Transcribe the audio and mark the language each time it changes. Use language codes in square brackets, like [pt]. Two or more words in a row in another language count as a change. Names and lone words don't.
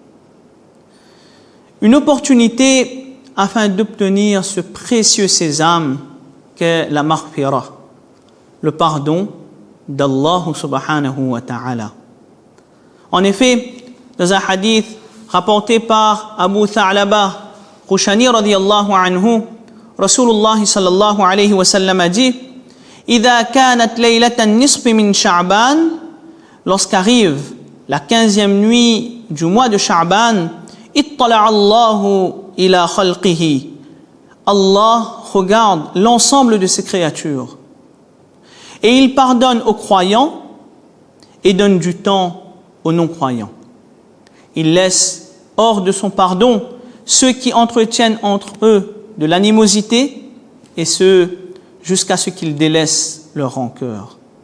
[fr] Une opportunité afin d'obtenir ce précieux sésame qu'est la maghfirah, le pardon d'Allah [ar] سبحانه وتعالى. [fr] En effet, dans un hadith rapporté par [ar] Abu Tha'laba Khushani رضي الله عنه، رسول الله صلى الله عليه وسلم [fr] a dit: [ar] إذا كانت ليلة النصف من شعبان, [fr] lorsqu'arrive la 15e nuit du mois de Sha'ban, [ar] اطلع الله إلى خلقه. [fr] Allah regarde l'ensemble de ses créatures et il pardonne aux croyants et donne du temps aux non-croyants. Il laisse hors de son pardon ceux qui entretiennent entre eux de l'animosité et ceux jusqu'à ce qu'ils délaissent leur rancœur.